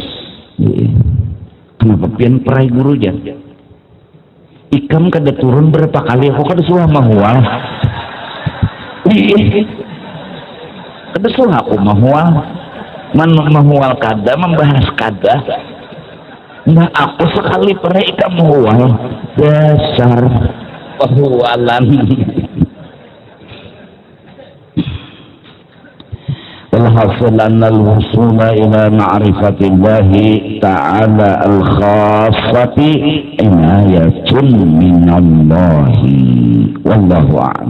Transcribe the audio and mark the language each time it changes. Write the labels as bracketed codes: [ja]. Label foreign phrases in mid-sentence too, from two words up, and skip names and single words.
[bjn] kenapa pian perai guru jangan ikam kada turun berapa kali aku kada suah mahual kada suah aku mahual mahual kada membahas kada nah aku sekali pernah ikam mahual dasar mahualan [ar] والحاصل أن الوصول إلى معرفة الله تعالى الخاصة عناية من الله والله أعلم.